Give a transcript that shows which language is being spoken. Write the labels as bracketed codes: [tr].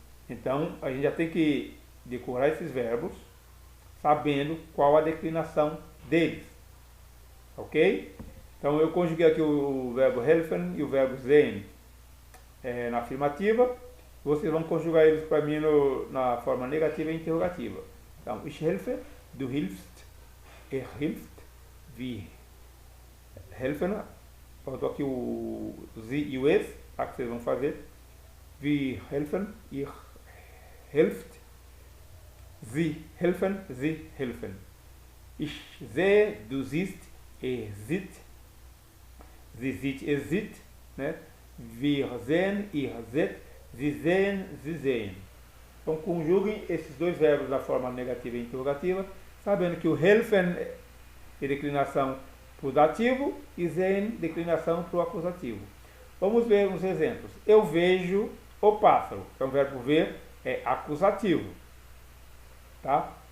[pt] Então, a gente já tem que decorar esses verbos, sabendo qual a declinação deles. Ok? Então, eu conjuguei aqui o verbo helfen e o verbo sehen na afirmativa. Vocês vão conjugar eles para mim na forma negativa e interrogativa. Então, [de] ich helfe, du hilfst, hilft, wir helfen. [pt] Faltou aqui o sie e o es, tá, que vocês vão fazer. [de] Wir helfen, ihr helft, sie helfen, Ich sehe, du siehst, sieht, sie sieht, sieht, né? Wir sehen, ihr seht, sie sehen, sie sehen. [pt] Então conjuguem esses dois verbos da forma negativa e interrogativa, sabendo que o helfen é declinação para o dativo e sehen declinação para o acusativo. Vamos ver uns exemplos. Eu vejo o pássaro. Então o verbo ver é acusativo. Tá?